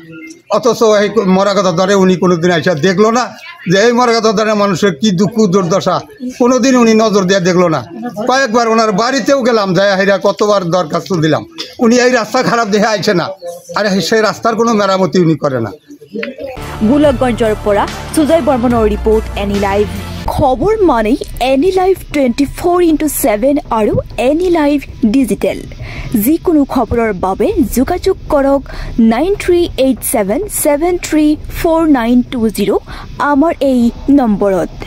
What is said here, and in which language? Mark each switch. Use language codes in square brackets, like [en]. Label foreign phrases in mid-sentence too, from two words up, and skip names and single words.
[bn] অথচ এই মরাঘাট ধরে উনি কোনোদিন আইসা দেখলো না যে এই মরাঘাট ধরে মানুষের কি দুঃখ দুর্দশা, কোনোদিন উনি নজর দিয়ে দেখলো না। কয়েকবার ওনার বাড়িতেও গেলাম, যায় হেরা কতবার দরখাস্ত দিলাম, উনি এই রাস্তা খারাপ দেখে আইছে না। আর সেই রাস্তার কোনো মেরামতি উনি করে না। [as] গোলকগঞ্জৰ পৰা সুজয় বৰ্মনৰ ৰিপৰ্ট, এনি লাইভ। খবৰ মানেই এনি লাইভ 24x7 আৰু এনি লাইভ ডিজিটেল। যিকোনো খবৰৰ বাবে যোগাযোগ কৰক 9387734920 আমাৰ এই নম্বৰত।